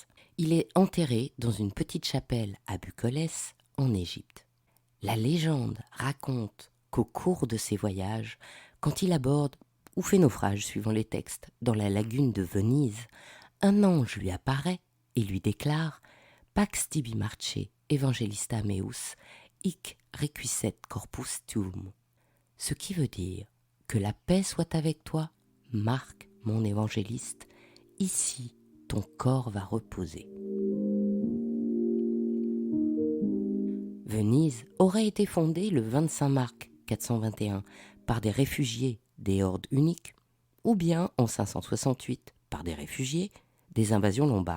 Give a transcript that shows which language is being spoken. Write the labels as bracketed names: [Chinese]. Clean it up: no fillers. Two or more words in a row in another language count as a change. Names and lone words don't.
[French] Il est enterré dans une petite chapelle à Bucolès, en Égypte. La légende raconte qu'au cours de ses voyages, quand il aborde, ou fait naufrage suivant les textes, dans la lagune de Venise, un ange lui apparaît et lui déclare « [Latin] Pax tibi marce, evangelista meus, hic requiescat corpus tuum », [French] ce qui veut dire « Que la paix soit avec toi, Marc, mon évangéliste, ici ton corps va reposer ». Venise aurait été fondée le 25 Marc 421 par des réfugiés des hordes uniques, ou bien en 568 par des réfugiés des invasions lombardes.